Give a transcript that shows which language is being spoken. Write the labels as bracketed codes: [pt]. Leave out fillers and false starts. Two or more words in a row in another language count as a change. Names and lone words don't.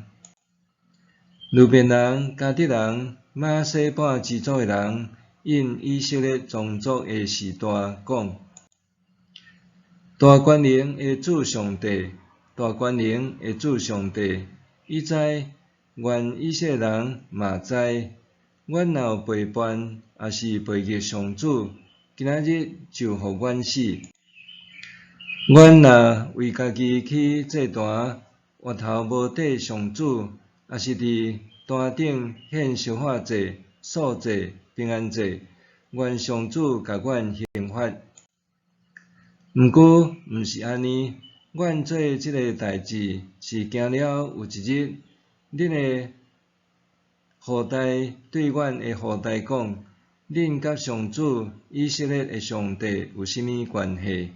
[nan] 路边人、迦得人、玛拿西半支族的人，因以色列宗族的时代讲：大权能的主上帝，大权能的主上帝，伊知，阮以色列人嘛知，阮若有背叛，也是背逆上主，今仔日就互阮死。阮若为家己起祭坛，额头无缀上主，也是伫坛顶献烧化祭、素祭、平安祭，愿上主甲阮刑罚。毋过，毋是安尼，阮做即个代志，是惊了有一日，恁的后代对阮的后代讲：恁甲上主以色列的上帝有甚物关系？